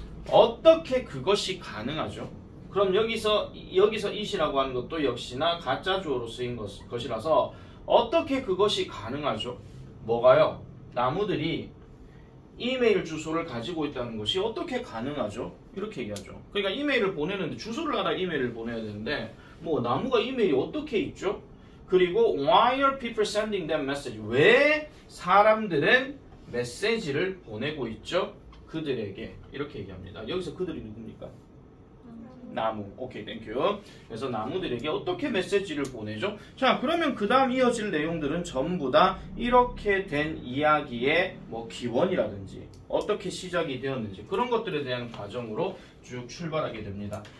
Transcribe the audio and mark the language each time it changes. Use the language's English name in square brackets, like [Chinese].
[Korean] 어떻게 그것이 가능하죠? 그럼 여기서 it이라고 하는 것도 역시나 가짜 주어로 쓰인 것이라서 어떻게 그것이 가능하죠? 뭐가요? 나무들이 이메일 주소를 가지고 있다는 것이 어떻게 가능하죠? 이렇게 얘기하죠. 그러니까 이메일을 보내는데 주소를 알아 이메일을 보내야 되는데 뭐 나무가 이메일이 어떻게 있죠? 그리고 [English] why are people sending them message? [Korean] 왜 사람들은 메시지를 보내고 있죠? 그들에게 이렇게 얘기합니다. 여기서 그들이 누굽니까? 나무. [English] 오케이, 땡큐. [Korean] 그래서 나무들에게 어떻게 메시지를 보내죠? 자, 그러면 그 다음 이어질 내용들은 전부 다 이렇게 된 이야기의 뭐 기원이라든지 어떻게 시작이 되었는지 그런 것들에 대한 과정으로 쭉 출발하게 됩니다.